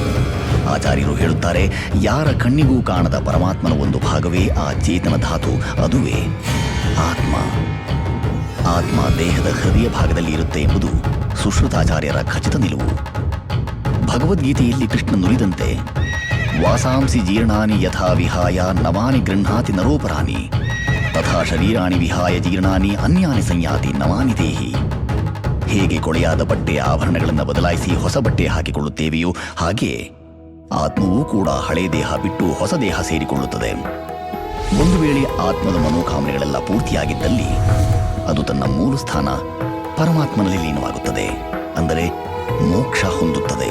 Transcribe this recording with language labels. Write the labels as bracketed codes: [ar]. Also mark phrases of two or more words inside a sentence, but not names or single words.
[kn] ಆಚಾರ್ಯರು ಹೇಳುತ್ತಾರೆ, ಯಾರ ಕಣ್ಣಿಗೂ ಕಾಣದ ಪರಮಾತ್ಮನ ಒಂದು ಭಾಗವೇ ಆ ಚೇತನ ಧಾತು, ಅದುವೇ ಆತ್ಮ. ಆತ್ಮ ದೇಹದ ಹೃದಯ ಭಾಗದಲ್ಲಿ ಇರುತ್ತೆ ಎಂಬುದು ಸುಶ್ರುತಾಚಾರ್ಯರ ಖಚಿತ ನಿಲುವು. ಭಗವದ್ಗೀತೆಯಲ್ಲಿ ಕೃಷ್ಣ ನುಡಿದಂತೆ, [sa] ವಾಸಾಂಸಿ ಜೀರ್ಣಾನಿ ಯಥಾ ವಿಹಾಯ ನವಾನಿ ಗೃಹ್ಣಾತಿ ನರೋಪರಾಣಿ ತಥಾ ಶರೀರಾಣಿ ವಿಹಾಯ ಜೀರ್ಣಾನಿ ಅನ್ಯಾನಿ ಸಂಯಾತಿ ನವಾನಿ ದೇಹಿ. [kn] ಹೇಗೆ ಕೊಳೆಯಾದ ಬಟ್ಟೆಯ ಆಭರಣಗಳನ್ನು ಬದಲಾಯಿಸಿ ಹೊಸ ಬಟ್ಟೆ ಹಾಕಿಕೊಳ್ಳುತ್ತೇವೆಯೋ ಹಾಗೆ ಆತ್ಮವೂ ಕೂಡ ಹಳೆ ದೇಹ ಬಿಟ್ಟು ಹೊಸ ದೇಹ ಸೇರಿಕೊಳ್ಳುತ್ತದೆ. ಒಂದು ವೇಳೆ ಆತ್ಮದ ಮನೋಕಾಮನೆಗಳೆಲ್ಲ ಪೂರ್ತಿಯಾಗಿದ್ದಲ್ಲಿ ಅದು ತನ್ನ ಮೂಲ ಸ್ಥಾನ ಪರಮಾತ್ಮನಲ್ಲಿ ಲೀನವಾಗುತ್ತದೆ, ಅಂದರೆ ಮೋಕ್ಷ ಹೊಂದುತ್ತದೆ.